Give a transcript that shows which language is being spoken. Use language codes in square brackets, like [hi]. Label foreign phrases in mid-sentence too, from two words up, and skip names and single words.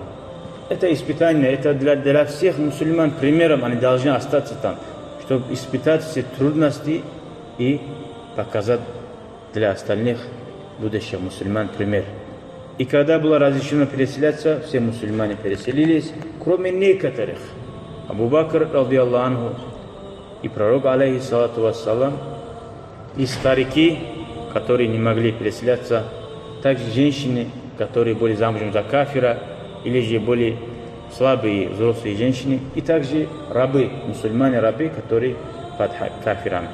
[ru] Это испытание, это для всех мусульман примером, они должны остаться там, чтобы испытать все трудности и показать для остальных будущих мусульман пример. И когда было разрешено переселяться, все мусульмане переселились, кроме некоторых. Абу Бакр, [ar] رضي الله عنه, [ru] и пророк, [ar] عليه الصلاة والسلام, [ru] и старики, которые не могли переселяться, также женщины, которые были замужем за кафира, или же были слабые взрослые женщины, и также рабы, мусульмане-рабы, которые под кафирами.